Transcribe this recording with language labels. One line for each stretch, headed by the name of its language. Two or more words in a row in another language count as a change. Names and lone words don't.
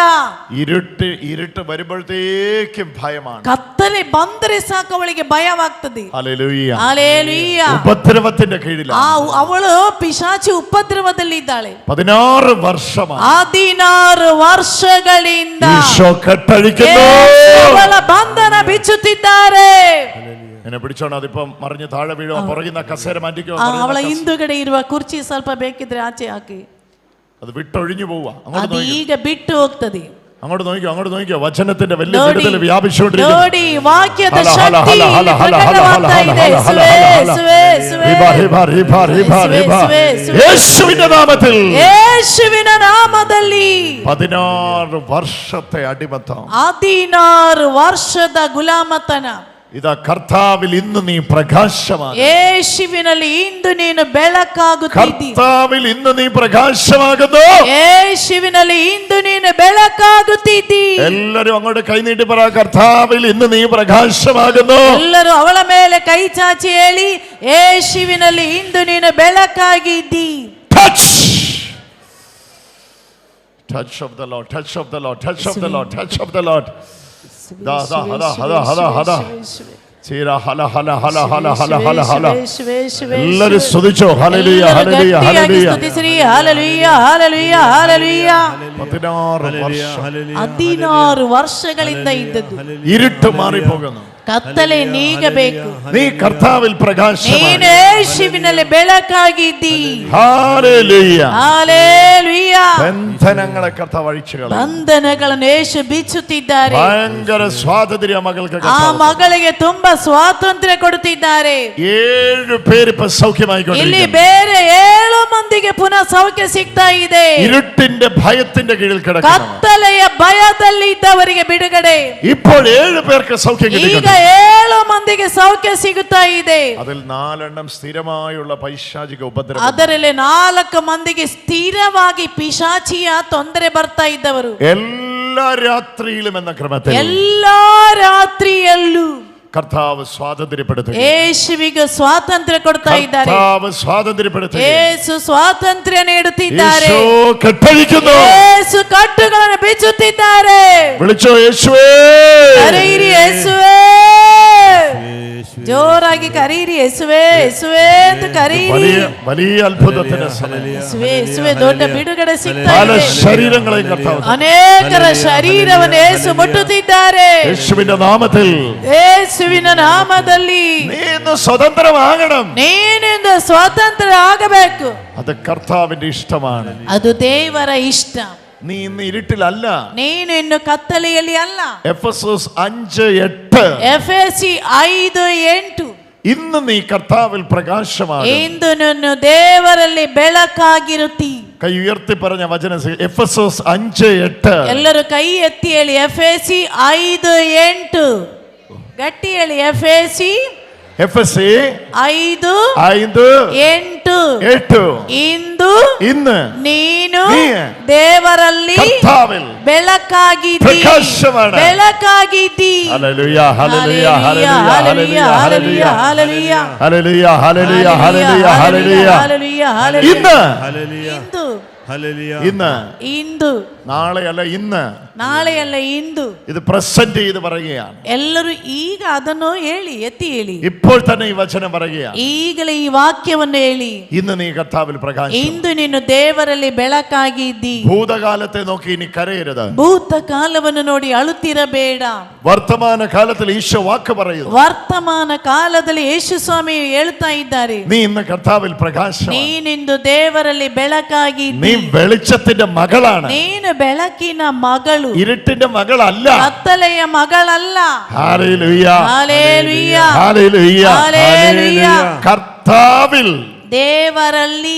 Malayalam: ഇരുട്ട് വരുമ്പോഴത്തേക്കും ഭയമാണ്.
Kannada: ಕತ್ತಲೆ ಬಂದರೆ ಸಾಕು ಅವಳಿಗೆ ಭಯವಾಗ್ತದೆ.
Malayalam: ഹല്ലേലൂയ.
Kannada: ಹಲ್ಲೆಲೂಯ.
Malayalam: ഉപദ്രവത്തിന്റെ കീഴിലാണ്.
Kannada: ಅವಳು ಪಿಶಾಚಿ ಉಪದ್ರವದಲ್ಲಿದ್ದಾಳೆ.
Malayalam: 16 ವರ್ಷമായി
Kannada: 16 ವರ್ಷಗಳಿಂದ
Malayalam: ഈശോ കെട്ടഴിക്കുന്നു.
Kannada: ಅವಳ ಬಂಧನ ಬಿಚ್ಚುತ್ತಿದ್ದಾರೆ.
Malayalam: എന്നെ പിടിച്ചോണം, അതിപ്പം മറിഞ്ഞ് താഴെ വീഴുമോ? പുറകിന്ന കസേര മാറ്റിക്കോ.
Kannada: ಅವಳ ಹಿಂದುಗಡೆ ಇರುವ ಕುರ್ಚಿ ಸ್ವಲ್ಪ ಬೇಕಿದ್ರೆ ಆಚೆ ಹಾಕಿ.
Malayalam: അത് വിട്ടൊഴിഞ്ഞു പോവാ.
Kannada: ಅದು ಈಗ ಬಿಟ್ಟು ಹೋಗ್ತದೆ.
Malayalam: അങ്ങോട്ട് നോക്കിക്കോ. വചനത്തിന്റെ വലിയ വിടുതൽ വ്യാപിച്ചുകൊണ്ടിരിക്കുന്നു.
Kannada: ನೋಡಿ ವಾಕ್ಯದ ಶಕ್ತಿ ಪ್ರಕಟವಾಗ್ತಾ ಇದೆ.
Malayalam: യേശുവിന്റെ നാമത്തിൽ,
Kannada: യേശുവിನ ನಾಮದಲ್ಲಿ
Malayalam: 16 വർഷത്തെ അടിമത്തം,
Kannada: 16 ವರ್ಷದ ಗುಲಾಮತನ.
Malayalam: ഇതാ കർത്താവിൽ ഇന്ന് നീ പ്രകാശമാകുന്നു.
Kannada: യേശുവിನಲ್ಲಿ ಇಂದು ನೀನು ಬೆಳಕಾಗುತ್ತಿದ್ದೀ.
Malayalam: കർത്താവിൽ ഇന്ന് നീ പ്രകാശമാകുന്നു.
Kannada: യേശുവിನಲ್ಲಿ ಇಂದು ನೀನು ಬೆಳಕಾಗುತ್ತಿದ್ದೀ.
Malayalam: എല്ലാരും അങ്ങോട്ട് കൈനീട്ടി പറ, കർത്താവിൽ ഇന്ന് നീ പ്രകാശമാകുന്നു.
Kannada: ಎಲ್ಲರೂ ಅವಳ ಮೇಲೆ ಕೈ ಚಾಚಿ ಹೇಳಿ, ಯೇಸುವಿನಲ್ಲಿ ಇಂದು ನೀನು ಬೆಳಕಾಗಿದ್ದೀ.
English: Touch of the Lord, touch of the Lord, touch of the Lord, touch of the Lord.
Malayalam: ഹല എല്ലാരും സ്തുതിച്ചോ. ഹല്ലേലൂയ, ഹല്ലേലൂയ, ഹല്ലേലൂയ.
Kannada: 16 ವರ್ಷಗಳಿಂದ ಇದ್ದದ್ದು
Malayalam: ഇരുട്ട് മാറിപ്പോകുന്നു.
Kannada: ಕತ್ತಲೆ ನೀಗಬೇಕು.
Malayalam: നീ കർത്താവിൽ പ്രകാശമാണ്.
Kannada: ನೀನು യേശുവിನಲ್ಲಿ ಬೆಳಕಾಗಿದ್ದೀ.
Malayalam: ഹല്ലേലൂയ,
Kannada: ಹಲ್ಲೆಲೂಯ.
Malayalam: ബന്ധനങ്ങളെ കർത്താവ് അഴിച്ചുകളയും.
Kannada: ಬಂಧನಗಳನ್ನು ಯೇಸು ಬಿಚ್ಚುತ್ತಿದ್ದಾರೆ.
Malayalam: ഭയങ്കര സ്വാതന്ത്ര്യ മകൾക്ക്
Kannada: ಆ ಮಗಳಿಗೆ ತುಂಬಾ ಸ್ವಾತಂತ್ರ್ಯ ಕೊಡುತ್ತಿದ್ದಾರೆ.
Malayalam: 7 പേര് ഇപ്പൊ സൗഖ്യമായിക്കൊണ്ടിരിക്കുന്നു.
Kannada: ಇಲ್ಲಿ ಬೇರೆ 7 ಮಂದಿಗೆ ಪುನಃ ಸೌಖ್ಯ ಸಿಗ್ತಾ ಇದೆ.
Malayalam: ഇരുട്ടിന്റെ ഭയത്തിന്റെ കീഴിൽ കിടക്കുന്നു.
Kannada: ಕತ್ತಲೆಯ ಭಯದಲ್ಲಿ ಇದ್ದವರಿಗೆ ಬಿಡುಗಡೆ.
Malayalam: ഇപ്പോൾ 7 പേർക്ക് സൗഖ്യം
Kannada: ಈಗ
Malayalam: കിട്ടിയിട്ടുണ്ട്.
Kannada: 7 ಮಂದಿಗೆ ಸೌಖ್ಯ ಸಿಗುತ್ತಾ ಇದೆ.
Malayalam: അതിൽ 4 സ്ഥിരമായുള്ള പൈശാചിക ഉപദ്രവം.
Kannada: ಅದರಲ್ಲಿ 4 ಮಂದಿಗೆ ಸ್ಥಿರವಾಗಿ ಪಿಶಾಚಿಯ ತೊಂದರೆ ಬರ್ತಾ ಇದ್ದವರು.
Malayalam: എല്ലാ രാത്രിയിലും എന്ന ക്രമത്തിൽ
Kannada: ಎಲ್ಲಾ ರಾತ್ರಿಯಲ್ಲೂ
Malayalam: കർത്താവ് സ്വാതന്ത്ര്യപ്പെടുത്തുക.
Kannada: ಯೇಸುವಿಗೆ ಸ್ವಾತಂತ್ರ್ಯ ಕೊಡ್ತಾ ಇದ್ದಾರೆ.
Malayalam: കർത്താവ് സ്വാതന്ത്ര്യപ്പെടുത്തുക.
Kannada: ಯೇಸು ಸ್ವಾತಂತ್ರ್ಯ ನೀಡುತ್ತಿದ್ದಾರೆ.
Malayalam: യേശു കെട്ടഴിക്കുന്നു.
Kannada: ಯೇಸು ಕಟ್ಟುಗಳನ್ನು ಬಿಚ್ಚುತ್ತಿದ್ದಾರೆ.
Malayalam: വിളിച്ചോ യേശുവേ.
Kannada: ಕರೀರಿ ಯೇಸುವೇ. ಜೋರಾಗಿ ಕರೀರಿ ಯೇಸುವೇ, ಯೇಸುವೇ ಅಂತ ಕರೀರಿ.
Malayalam: വലിയ അത്ഭുതത്തിന്റെ സമയം.
Kannada: ಯೇಸುವೇ, ಯೇಸುವೇ, ದೊಡ್ಡ ಬಿಡುಗಡೆ ಸಿಗ್ತಾ
Malayalam: പല
Kannada: ಇದೆ.
Malayalam: ശരീരങ്ങളെ കർത്താവ്
Kannada: ಅನೇಕರ ಶರೀರವನ್ನು ಯೇಸು ಮುಟ್ಟುತ್ತಿದ್ದಾರೆ.
Malayalam: യേശുവിന്റെ നാമത്തിൽ
Kannada: ಯೇಸುವಿನ ನಾಮದಲ್ಲಿ
Malayalam: നീ ഇന്ന് സ്വതന്ത്രമാകണം.
Kannada: ನೀನಿಂದ ಸ್ವಾತಂತ್ರ್ಯ ಆಗಬೇಕು.
Malayalam: അത് കർത്താവിന്റെ ഇഷ്ടമാണ്.
Kannada: ಅದು ದೇವರ ಇಷ್ಟ.
Malayalam: നീ ഇന്ന് ഇരുട്ടിലല്ല.
Kannada: ನೀನು ಇನ್ನು ಕತ್ತಲೆಯಲ್ಲಿ ಅಲ್ಲ.
Malayalam: എഫെസോസ് 5:8.
Kannada: ಎಫೆಸಿ 5:8.
Malayalam: ഇന്ന് നീ കർത്താവിൽ പ്രകാശമാണ്.
Kannada: ಇಂದು ನೀನು ದೇವರಲ್ಲಿ ಬೆಳಕಾಗಿರುತ್ತಿ.
Malayalam: കൈ ഉയർത്തി പറഞ്ഞ വചനം എഫെസോസ് 5:8.
Kannada: ಎಲ್ಲರೂ ಕೈ ಎತ್ತಿ ಹೇಳಿ, ಎಫೆಸಿ 5:8. ಗಟ್ಟಿ ಹೇಳಿ, ಎಫೆಸಿ 5:8. ಇಂದು
Malayalam: ഇന്ന്
Kannada: ನೀನು
Malayalam: നീ
Kannada: ದೇವರಲ್ಲಿ
Malayalam: കർത്താവിൽ
Kannada: ಬೆಳಕಾಗಿದ್ದೀ.
Malayalam: പ്രകാശമാണ്.
Kannada: ಬೆಳಕಾಗಿದ್ದೀ.
Malayalam: ഹല്ലേലൂയ, ഹല്ലേലൂയ, ഹല്ലേലൂയ, ഹല്ലേലൂയ, ഹല്ലേലൂയ, ഹല്ലേലൂയ, ഹല്ലേലൂയ, ഹല്ലേലൂയ, ഹല്ലേലൂയ, ഹല്ലേലൂയ, ഹല്ലേലൂയ, ഹല്ലേലൂയ. ഇന്ന്
Kannada: ಇಂದು
Malayalam: ഇന്ന്
Kannada: ಇಂದು
Malayalam: നാളെയല്ല, ഇന്ന്
Kannada: ನಾಳೆಯಲ್ಲ, ಇಂದು
Malayalam: ഇത് പ്രസന്റ് ചെയ്ത് പറയുകയാണ്.
Kannada: ಎಲ್ಲರೂ ಈಗ ಅದನ್ನು ಹೇಳಿ, ಎತ್ತಿ ಹೇಳಿ.
Malayalam: ഇപ്പോൾ തന്നെ ഈ വചനം പറയുകയാണ്.
Kannada: ಈಗಲೇ ಈ ವಾಕ್ಯವನ್ನು ಹೇಳಿ.
Malayalam: ഇന്ന് നീ കർത്താവിൽ പ്രകാശം.
Kannada: ಇಂದು ನೀನು ದೇವರಲ್ಲಿ ಬೆಳಕಾಗಿದ್ದಿ.
Malayalam: ഭൂതകാലത്തെ നോക്കി ഇനി കരയരുത്.
Kannada: ಭೂತಕಾಲವನ್ನು ನೋಡಿ ಅಳುತ್ತಿರಬೇಡ.
Malayalam: വർത്തമാന കാലത്തിൽ ഈശോ വാക്ക് പറയുന്നു.
Kannada: ವರ್ತಮಾನ ಕಾಲದಲ್ಲಿ ಯೇಸು ಸ್ವಾಮಿ ಹೇಳ್ತಾ ಇದ್ದಾರೆ,
Malayalam: നീ ഇന്ന് കർത്താവിൽ പ്രകാശം.
Kannada: ನೀನಿಂದು ದೇವರಲ್ಲಿ ಬೆಳಕಾಗಿದ್ದಿ.
Malayalam: നീ വെളിച്ചത്തിന്റെ മകളാണ്.
Kannada: ನೀನು ಬೆಳಕಿನ ಮಗಳು,
Malayalam: ഇരുട്ടിന്റെ മകളല്ല.
Kannada: ಕತ್ತಲೆಯ ಮಗಳಲ್ಲ.
Malayalam: ഹല്ലേലൂയ,
Kannada: ಹಲ್ಲೆಲೂಯ,
Malayalam: ഹല്ലേലൂയ, ഹല്ലേലൂയ. കർത്താവിൽ
Kannada: ದೇವರಲ್ಲಿ.